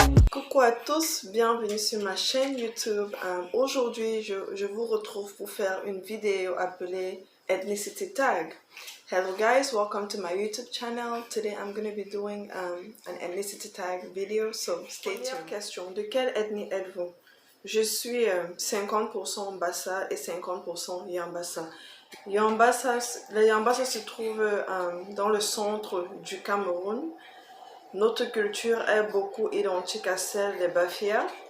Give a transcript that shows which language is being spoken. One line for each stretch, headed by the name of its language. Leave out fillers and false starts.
French: Coucou à tous, bienvenue sur ma chaîne YouTube. Aujourd'hui, je vous retrouve pour faire une vidéo appelée Ethnicity Tag.
English: Hello guys, welcome to my YouTube channel. Today I'm going to be doing an ethnicity tag video, so stay tuned.
French: Première question, de quelle ethnie êtes-vous? Je suis 50% Bassa et 50% Yambassa. Les Yambassa se trouvent dans le centre du Cameroun. Notre culture est beaucoup identique à celle des Bafia.